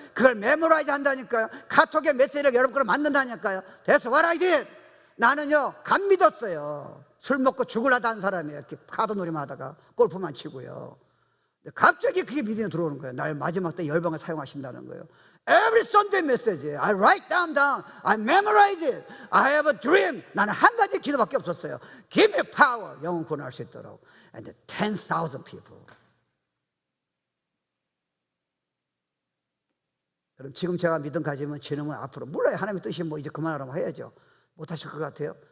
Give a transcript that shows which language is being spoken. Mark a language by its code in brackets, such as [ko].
[ko] 그걸 메모라이즈 한다니까요. 카톡에 메시지를 여러분 거를 만든다니까요. [en] That's what I did. [ko] 나는요 감 믿었어요. 술 먹고 죽으려다 한 사람이에요. 이렇게 카드놀이만 하다가 골프만 치고요. 갑자기 그게 믿음이 들어오는 거예요. 날 마지막 때 열방을 사용하신다는 거예요. [en] Every Sunday message I write down, I memorize it. I have a dream. [ko] 나는 한 가지 기도밖에 없었어요. [en] Give me power. [ko] 영혼 구원할 수 있도록. [en] And 10,000 people. [ko] 그럼 지금 제가 믿음 가지면 지금은 앞으로 몰라요. 하나님의 뜻이 뭐 이제 그만하라고 해야죠. 못하실 것 같아요?